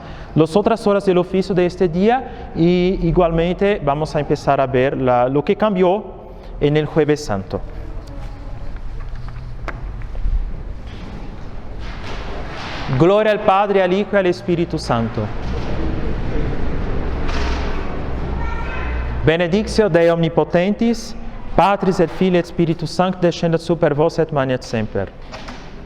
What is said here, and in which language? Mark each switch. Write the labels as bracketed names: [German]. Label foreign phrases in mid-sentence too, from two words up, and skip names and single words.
[Spanish] Las otras horas del oficio de este día y igualmente vamos a empezar a ver lo que cambió en el Jueves Santo. Gloria al Padre, al Hijo y al Espíritu Santo. [Latin] Benedictio Dei Omnipotentis, Patris et Filii et Spiritus Sancti, descendat super vos et manet semper.